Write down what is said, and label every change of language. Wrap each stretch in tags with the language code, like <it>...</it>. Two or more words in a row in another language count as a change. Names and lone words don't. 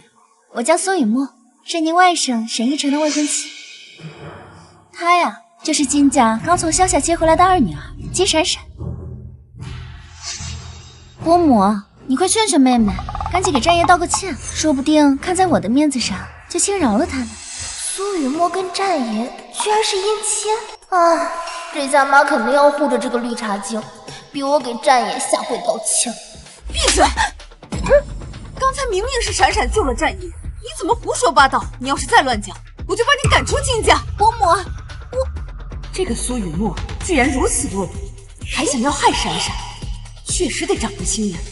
<zh>我叫苏雨墨，是您外甥沈奕晨的未婚妻。她呀，就是金家刚从乡下接回来的二女兒金闪閃。伯母，你快劝劝妹妹，赶緊給戰爺道個歉，說不定看在我的面子上，就輕饒了她呢。蘇雨墨跟戰爺居然是姻親啊！這家媽肯定要護着這個綠茶精，逼我給戰爺下跪道歉。閉嘴！剛才明明是閃閃救了戰爺，你怎麼胡說八道？你要是再亂講，我就把你趕出金家。伯母，這個蘇雨墨居然如此惡毒，還想要害閃閃，確實得長個心眼。</zh>